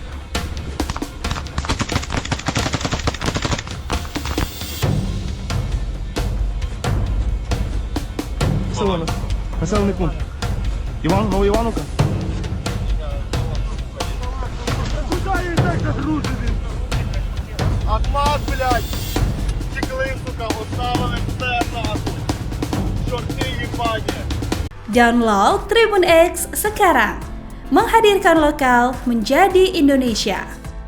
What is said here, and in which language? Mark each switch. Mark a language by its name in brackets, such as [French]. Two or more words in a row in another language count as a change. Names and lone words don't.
[Ukrainian] Село, населений пункт. Новий Івановка. Куда їх так загрузили? [Russian] Атмат, блядь! Стекли, сука, оставили все нахуй! [Ukrainian] Чорти їбані! [Indonesian] Download Tribun X sekarang, menghadirkan lokal menjadi Indonesia.